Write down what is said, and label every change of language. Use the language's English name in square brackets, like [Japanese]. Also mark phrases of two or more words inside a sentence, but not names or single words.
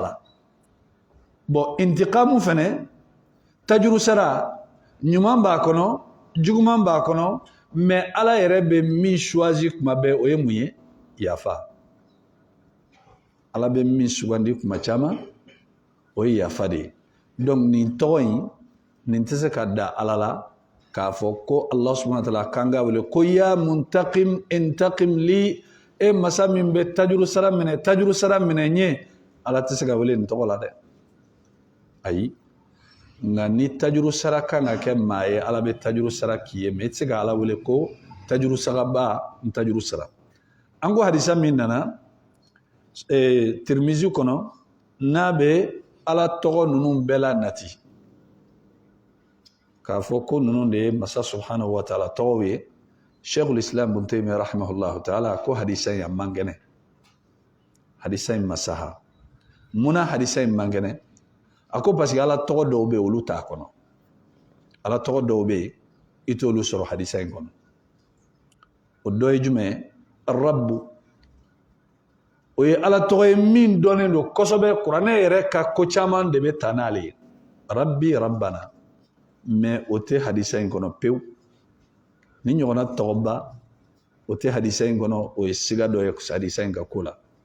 [Bambara] la bon intiqamu fɛnɛ tajuru sara ɲuman b'a kɔnɔ juguman b'a kɔnɔ mais ala yɛrɛ bɛ min choisi kuma bɛɛ o ye mun ye yafa ala bɛ min sugandi kuma caman o ye yafa de ye donc nin tɔgɔ in nin tɛ se ka da ala la k'a fɔ ko [Arabic] الله سبحانه و [Bambara] ta'ala kan ka wele ko [Arabic] يا منتقم انتقم لي [Bambara] e masa min bɛ tajuru sara minɛ ɲɛ ala tɛ se ka wele nin tɔgɔ la dɛ ayi nka ni tajuru sara kan ka kɛ maa ye ala bɛ tajuru sara k'i ye mais i tɛ se ka ala wele ko tajuru saraba n tajuru sara an ko hadisa min nana Tirmizi kɔnɔ n'a bɛ ala tɔgɔ ninnu bɛɛ la nati k'a fɔ ko ninnu de ye masa [Arabic] سبحانه وتعالى [Bambara] tɔgɔw ye Sheikhul Islam Ibn Taymiyyah [Arabic] رحمه الله تعالى [Bambara] ko hadisa in a man kɛnɛ hadisa in ma saha munna hadisa in man kɛnɛ a ko [French] parce que [Bambara] ala tɔgɔ dɔw bɛ yen olu t'a kɔnɔ ala tɔgɔ dɔw bɛ yen i t'olu sɔrɔ hadisa in kɔnɔ o dɔ ye jumɛn ye Rabbu o ye ala tɔgɔ ye min dɔnnen don kosɛbɛ kuranɛ yɛrɛ ka ko caman de bɛ ta n'ale ye Rabbi Rabbana mais o tɛ hadisa in kɔnɔ pewu ni ɲɔgɔnna tɔgɔba o tɛ hadisa in kɔnɔ o ye siga dɔ ye hadisa in ka ko la